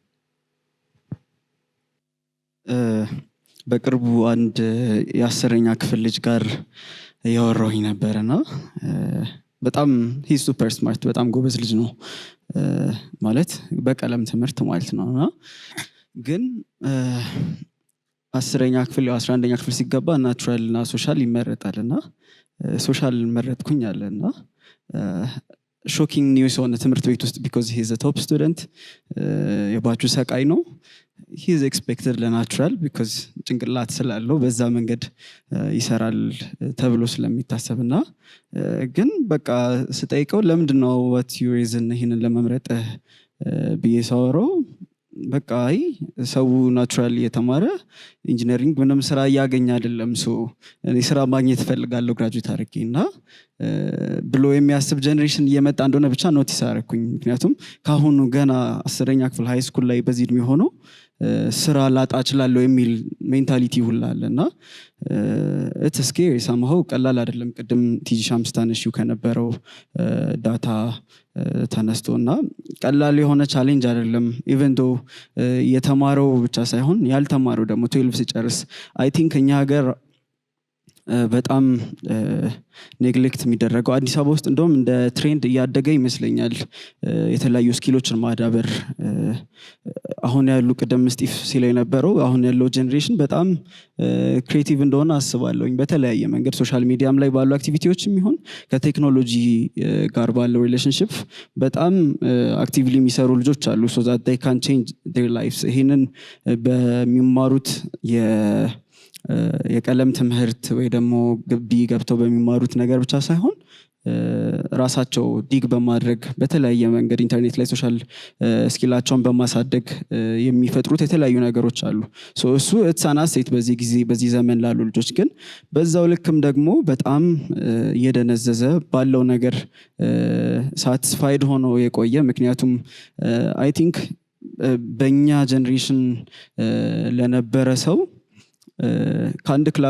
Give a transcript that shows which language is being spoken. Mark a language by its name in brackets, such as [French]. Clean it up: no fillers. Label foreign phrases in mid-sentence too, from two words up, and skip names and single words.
[Amharic] በቅርቡ አንድ የ10ኛ ክፍል ልጅ ጋር ያወራሁኝ ነበርና በጣም [English] he super smart [Amharic] በጣም ጎበዝ ልጅ ነው ማለት በቀለም ትምህርት ማለት ነውና ግን 10ኛ ክፍል 11ኛ ክፍል ሲገባ ናቹራል እና ሶሻል ይመረጣልና ሶሻል መረጥኩኝ አለና [English] shocking news [Amharic] ሆነ ትምህርት ቤት ውስጥ [English] because he is a top student [Amharic] የባቹ ሰቃይ ነው [English] he is expected [Amharic] ለናቹራል because ጭንቅላት ስላለው በዛ መንገድ ይሰራል ተብሎ ስለሚታሰብና ግን በቃ ስጠይቀው ለምንድነው [English] what your reason [Amharic] ይሄንን ለመምረጥ በየሳወረው በቃ አይ ሰው ናቹራል የተማረ ኢንጂነሪንግ ምንም ስራ ያገኛ አይደለም ሶ እኔ ስራ ማግኘት ፈልጋለሁ ግራጁዌት አድርጌና ብሎ የሚያስብ ጀነሬሽን እየመጣ እንደሆነ ብቻ ኖቲስ አደረኩኝ። ምክንያቱም ካሁኑ ገና 10ኛ ክፍል [English] high school [Amharic] ላይ በዚህ እድሜ ሆኖ ስራ ላጣ እችላለሁ የሚል ሜንታሊቲ ሁላ አለና [English] it's scary somehow [Amharic] ቀላል አይደለም። ቅድም ቲጂሻም ስታነሺው ከነበረው ዳታ ተነስቶና ቀላል የሆነ ቻሌንጅ አይደለም። [English] even though [Amharic] የተማረው ብቻ ሳይሆን ያልተማረው ደግሞ 12 ሲጨርስ [English] I think [Amharic] እኛ ሀገር በጣም ኔግሌክት የሚደረገው አዲስ አበባ ውስጥ እንደውም እንደ ትሬንድ እያደገ ይመስለኛል የተለያዩ ስኪሎችን ማዳበር። አሁን ያሉ ቅደም ስቲፍ ሲል የነበረው አሁን ያለው ጀነሬሽን በጣም ክሬቲቭ እንደሆነ አስባለሁኝ። በተለያየ መንገድ ሶሻል ሚዲያም ላይ ባሉ አክቲቪቲዎችም ይሁን ከቴክኖሎጂ ጋር ባለው ሪሌሽንሺፕ በጣም አክቲቭሊ የሚሰሩ ልጆች አሉ [English] so that they can change their lives። [Amharic] ይሄንን በሚማሩት የቀለም ትምህርት ወይ ደግሞ ግቢ ገብተው በሚማሩት ነገር ብቻ ሳይሆን ራሳቸው ዲግ በማድረግ በተለያየ መንገድ ኢንተርኔት ላይ ሶሻል ስኪላቸውን በማሳደግ የሚፈጥሩት የተለያዩ ነገሮች አሉ። እሱ እትሳናሴት በዚህ ጊዜ በዚህ ዘመን ላሉ ልጆች ግን በዛው ልክም ደግሞ በጣም እየደነዘዘ ባለው ነገር ሳቲስፋይድ ሆኖ የቆየ ምክንያቱም [English] I think [Amharic] በእኛ ጀነሬሽን ለነበረ ሰው ከአንድ ክላስ